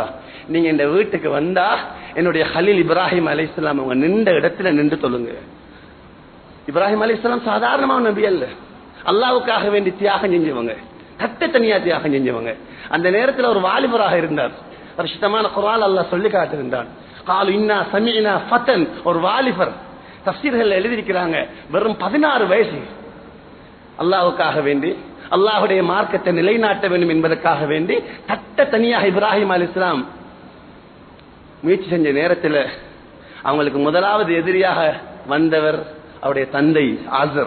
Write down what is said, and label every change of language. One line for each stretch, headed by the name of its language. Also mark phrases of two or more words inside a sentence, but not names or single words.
Tamil: நீங்க இந்த வீட்டுக்கு வந்தா என்னுடைய கலீல் இப்ராஹிம் அலைஹிஸ்ஸலாம் அவங்க நின்ற இடத்துல நின்று தொழுங்க. இப்ராஹிம் அலைஹிஸ்ஸலாம் சாதாரணமான நபி அல்ல, அல்லாஹ்வுக்காக வேண்டி தியாகம் செஞ்சவங்க, தனியா தியாகம் செஞ்சவங்க. அந்த நேரத்தில் ஒரு வாலிபராக இருந்தார். பரிசுத்தமான குர்ஆன் அல்லாஹ் சொல்லி காட்டுகின்றான்.
Arabic: قالوا إنا سمعنا فتى,
Tamil: ஒரு வாலிபர். தஃப்சீர்கள் எழுதியிருக்கிறாங்க, வெறும் 16 வயசு. அல்லாஹ்வுக்காக வேண்டி, அல்லாஹ்வுடைய மார்க்கத்தை நிலைநாட்ட வேண்டும் என்பதற்காக வேண்டி தனியாக இப்ராஹிம் அலைஹிஸ்ஸலாம் முயற்சி செஞ்ச நேரத்தில் அவங்களுக்கு முதலாவது எதிரியாக வந்தவர் அவருடைய தந்தை ஆசர்.